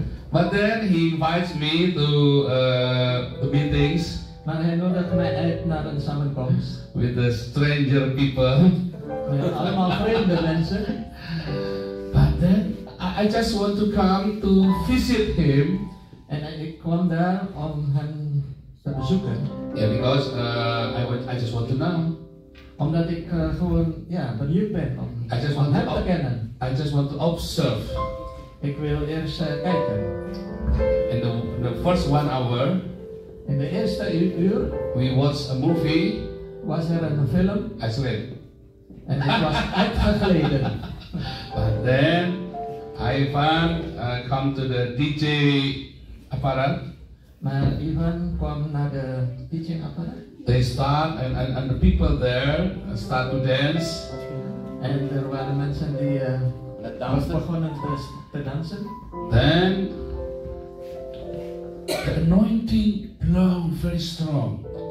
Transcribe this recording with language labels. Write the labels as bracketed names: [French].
[English] But then he invites me to meetings [Dutch] Maar hij nodigt mij uit naar een samenkomst. [English] with the stranger people. [Dutch] Met allemaal vreemde mensen. [English] But then I just want to come to visit him. [Dutch] En ik kwam daar om hem te bezoeken. [English] Yeah, because I just want to know. [Dutch] Omdat ik gewoon benieuwd ben om [English] I just want [Dutch] hem [English] to [Dutch] te kennen. [English] I just want to observe. [Dutch] Ik wil eerst kijken. [English] In the first 1 hour, [Dutch] In de eerste uur [English] we watched a movie. [Dutch] was er een film [English] I slept. [Dutch] en ik was uitgegleden. [English] But then Ivan come to the DJ apparat. [Dutch] Maar Ivan kwam naar de teaching-apparaat. [English] They start and the people there start to dance. [Dutch] En er waren mensen die begonnen te dansen. [English] Then the anointing blow very strong.